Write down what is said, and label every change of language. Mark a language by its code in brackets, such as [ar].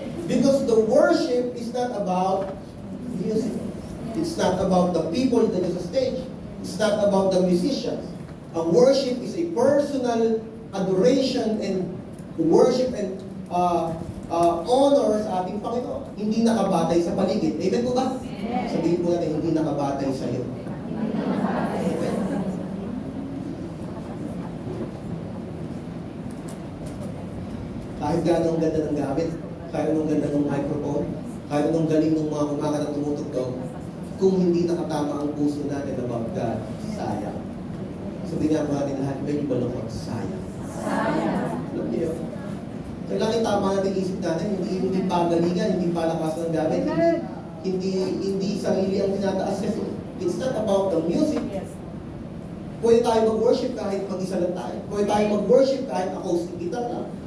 [en] Because the worship is not about music. It's not about the people that is on stage. It's not about the musicians. Ang worship is a personal adoration and worship and honor [tl] sa ating Panginoon. Hindi nakabatay sa paligid. Amen po ba? [en] Yes. [tl] Sabihin po natin, hindi nakabatay sa iyo. Amen. Kahit gano'ng ganda ng gamit, kahit anong ganda ng microphone, kahit anong galing ng mga kumakanta at tumutugtog, kung hindi nakatama ang puso natin [en] about God, [tl] sayang. Sabi nga mga natin lahat, medyo balukot, sayang. Sayang. Alam niyo yun? Kailangan tama natin isip natin, hindi pagalingan, hindi palakas ng gamit, hindi sarili ang tinataas kasi. [en] It's not about the music. [tl] Pwede tayo mag-worship kahit mag-isa lang tayo. Pwede tayo mag-worship kahit acoustic guitar lang.